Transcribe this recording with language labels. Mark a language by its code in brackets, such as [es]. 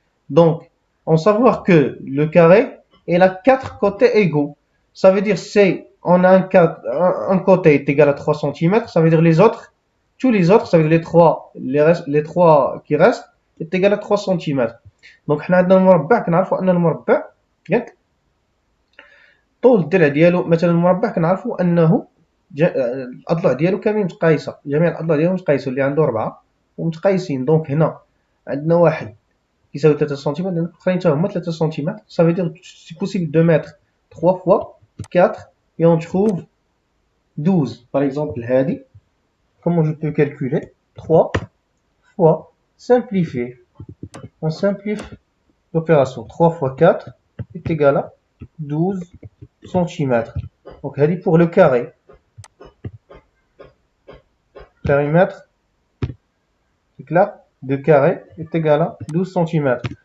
[fr] Donc, on savoir que le carré, il a 4 côtés égaux. Ça veut dire, on a un côté est égal à 3 cm. Ça veut dire les autres, tous les autres, ça veut dire les trois qui restent, est égal à 3 cm. [ar] دونك حنا عندنا المربع كنعرفوا ان المربع ياك طول الضلع ديالو مثلا المربع كنعرفوا انه الاضلاع ديالو كاملين متقايسه جميع الاضلاع ديالو متقايسه اللي عنده 4 ومتقايسين دونك هنا عندنا واحد كيساوي 3 سنتيمتر الاخرين حتى هما 3 سنتيمتر [fr] ça veut dire c'est possible de mettre 3 fois 4 et on trouve 12 par exemple [ar] هذه [fr] comment je peux calculer 3 fois simplifier. On simplifie l'opération. 3 fois 4 est égal à 12 cm. Donc, elle est pour le carré. Périmètre. C'est clair? de carré est égal à 12 cm.